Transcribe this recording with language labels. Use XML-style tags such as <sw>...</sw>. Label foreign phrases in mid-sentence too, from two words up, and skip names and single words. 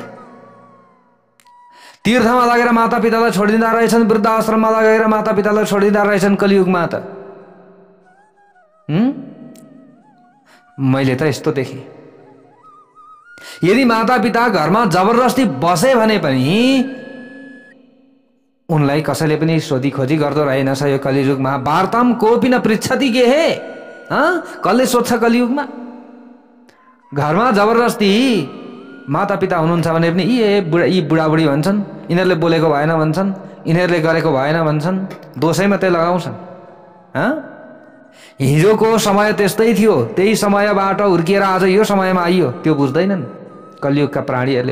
<ne>तीर्थमा लगेर माता पितालाई छोडिदिँदा रहेछन्, वृद्ध आश्रममा लगेर माता पितालाई छोडिदिँदा रहेछन् कलियुगमा त। मैले त यस्तो देखेँ। यदि मातापिता घरमा जबरजस्ती बसे भने पनि उनलाई कसैले पनि सोधी खोजी गर्दो रहेनछ यो कलियुगमा।</ne> <sa>वार्ताम कोपी न पृच्छति के हे,</sa> <ne>कसले सोध्छ कलियुगमा? घरमा जबरजस्ती मातापिता हुनुहुन्छ भने पनि यी बुढाबुढी भन्छन्, यिनीहरूले बोलेको भएन भन्छन्, यिनीहरूले गरेको भएन भन्छन्, दोषै मात्रै लगाउँछन्। हिजोको समय त्यस्तै थियो, त्यही समयबाट हुर्किएर आज यो समयमा आइयो, त्यो बुझ्दैनन् कलियुगका प्राणीहरूले।</ne>